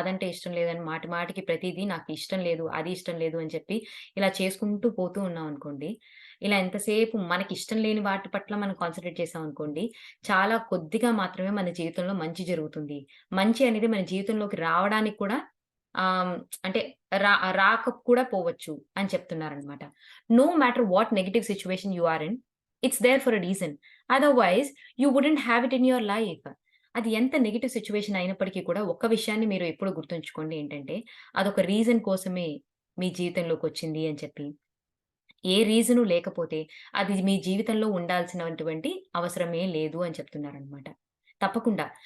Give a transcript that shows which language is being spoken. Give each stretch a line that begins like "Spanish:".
Telugu: అదంటే ఇష్టం లేదని మాటి మాటికి ప్రతీదీ నాకు ఇష్టం లేదు. అది ఇష్టం లేదు అని చెప్పి ఇలా చేసుకుంటూ పోతూ ఉన్నామనుకోండి. ఇలా ఎంతసేపు మనకిష్టం లేని వాటి పట్ల మనం కాన్సంట్రేట్ చేశామనుకోండి. చాలా కొద్దిగా మాత్రమే మన జీవితంలో మంచి జరుగుతుంది. మంచి అనేది మన జీవితంలోకి రావడానికి కూడా ఆహ్, అంటే రా రాక కూడా పోవచ్చు అని చెప్తున్నారనమాట.
English: No matter what negative situation you are in, it's there for a reason. Otherwise, you wouldn't have it in your life.
Telugu: అది ఎంత నెగెటివ్ సిట్యుయేషన్ అయినప్పటికీ కూడా ఒక్క విషయాన్ని మీరు ఎప్పుడు గుర్తుంచుకోండి ఏంటంటే, అదొక రీజన్ కోసమే మీ జీవితంలోకొచ్చింది అని చెప్పి. ఏ రీజను లేకపోతే అది మీ జీవితంలో ఉండాల్సినటువంటి అవసరమే లేదు అని చెప్తున్నారనమాట. తప్పకుండా.